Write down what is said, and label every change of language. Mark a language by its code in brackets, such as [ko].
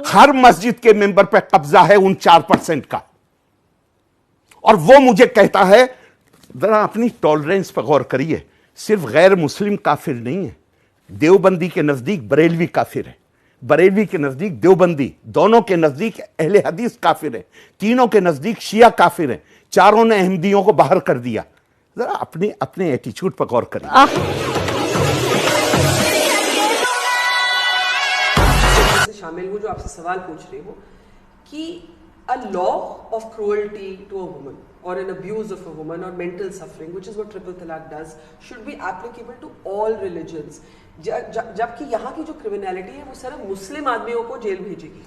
[hi] हर मस्जिद के मेंबर पे कब्जा है उन 4% का, और वो मुझे कहता है, जरा अपनी टॉलरेंस पर गौर करिए, सिर्फ गैर मुस्लिम काफिर नहीं है, देवबंदी के नजदीक बरेलवी काफिर है, बरेलवी के नजदीक देवबंदी, दोनों के नजदीक अहले हदीस काफिर है, तीनों के नजदीक शिया काफिर है, चारों ने अहमदियों को बाहर कर दिया। जरा अपने एटीट्यूड पर गौर करिए। शामिल हूँ जो आपसे सवाल पूछ रही हूँ कि [en] a law of cruelty to a woman or an abuse of a woman or mental suffering, which is what triple talaq does, should be applicable to all religions. [hi] जबकि यहाँ की जो क्रिमिनलिटी है वो सिर्फ मुस्लिम आदमियों को जेल भेजेगी।